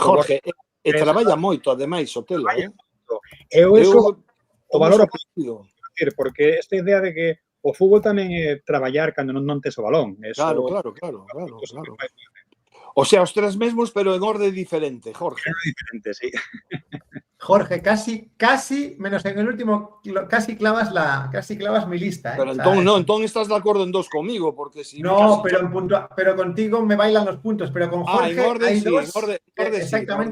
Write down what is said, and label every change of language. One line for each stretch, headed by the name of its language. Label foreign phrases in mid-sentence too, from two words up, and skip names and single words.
Galician: Jorge, e traballa moito, ademais, Sotelo, Eu eso o valoro partido. Porque esta idea de que o fútbol tamén é traballar cando non tes o balón. Eso, Claro. O sea, os tres mesmos, pero en orde diferente, Jorge. Diferente, sí.
Spanish: Jorge, casi, menos en el último, casi clavas mi lista.
Galician: Pero entón estás de acordo en dos conmigo, porque si
Spanish: no, pero contigo me bailan los puntos, pero con Jorge en orden, hay sí, dos en orden, exactamente